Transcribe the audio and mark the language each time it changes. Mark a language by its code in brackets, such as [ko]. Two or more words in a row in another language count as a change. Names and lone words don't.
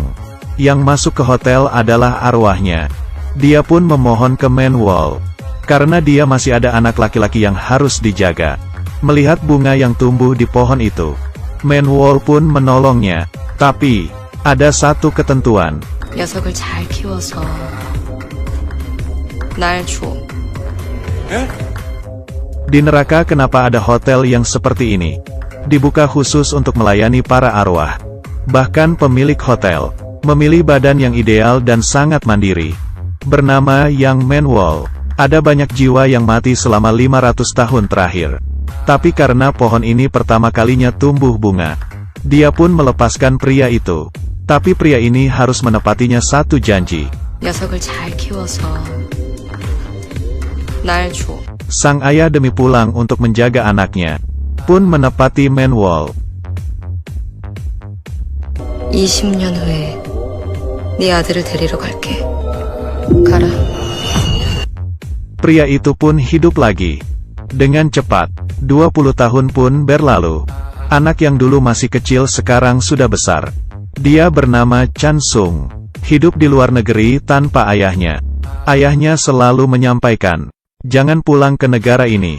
[id] Yang masuk ke hotel adalah arwahnya. Dia pun memohon ke Menwol, karena dia masih ada anak laki-laki yang harus dijaga. Melihat bunga yang tumbuh di pohon itu, Menwol pun menolongnya. Tapi, ada satu ketentuan. [ko] 녀석을 잘 키워서 날 줘. [id] Di neraka kenapa ada hotel yang seperti ini? Dibuka khusus untuk melayani para arwah. Bahkan pemilik hotel memilih badan yang ideal dan sangat mandiri, bernama Yang Menwol. Ada banyak jiwa yang mati selama 500 tahun terakhir. Tapi karena pohon ini pertama kalinya tumbuh bunga, dia pun melepaskan pria itu. Tapi pria ini harus menepatinya satu janji. [ko] 녀석을 잘 키워서 날 줘. [id] Sang ayah demi pulang untuk menjaga anaknya, pun menepati Menwol. [ko] 20년 후에 네 아들을 데리러 갈게. 가라. [id] Pria itu pun hidup lagi. Dengan cepat, 20 tahun pun berlalu. Anak yang dulu masih kecil sekarang sudah besar. Dia bernama Chan Sung. Hidup di luar negeri tanpa ayahnya. Ayahnya selalu menyampaikan, jangan pulang ke negara ini.